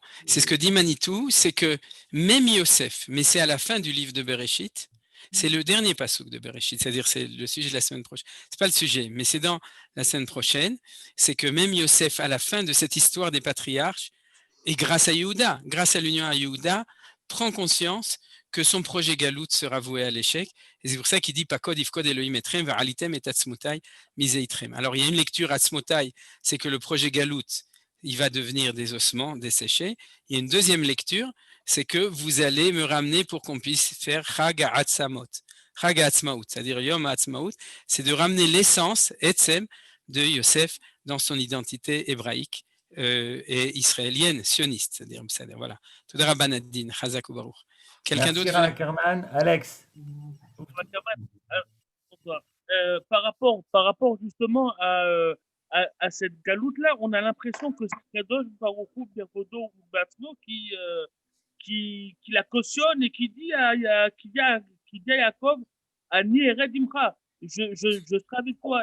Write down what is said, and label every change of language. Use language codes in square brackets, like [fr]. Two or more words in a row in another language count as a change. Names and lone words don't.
[fr] C'est ce que dit Manitou, c'est que même Yosef, mais c'est à la fin du livre de Bereshit, c'est le dernier passouk de Bereshit, c'est-à-dire c'est le sujet de la semaine prochaine. C'est pas le sujet, mais c'est dans la semaine prochaine, c'est que même Yosef, à la fin de cette histoire des patriarches, et grâce à Yehuda, grâce à l'union à Yehuda, prend conscience que son projet Galout sera voué à l'échec. Et c'est pour ça qu'il dit [he] פקד יפקד אלהים אתכם והעליתם את עצמתי מזה. [fr] Alors il y a une lecture atzmotai, c'est que le projet Galout, il va devenir des ossements desséchés. Il y a une deuxième lecture, c'est que vous allez me ramener pour qu'on puisse faire [he] חג העצמות. חג העצמאות, [fr] c'est-à-dire [he] יום העצמאות, [fr] c'est de ramener l'essence, etzem, de Yosef dans son identité hébraïque et israélienne, sioniste. C'est-à-dire, voilà. [he] תודה רבן אד-דין, חזק וברוך. [fr] Quelqu'un d'autre? Alex. Par rapport justement à cette galoute-là, on a l'impression que c'est [he] קדוש ברוך הוא [fr] Birkodo ou Batzno qui la cautionne et qui dit à Yaakov, [he] אני ארד עמך, [fr] je serai avec toi.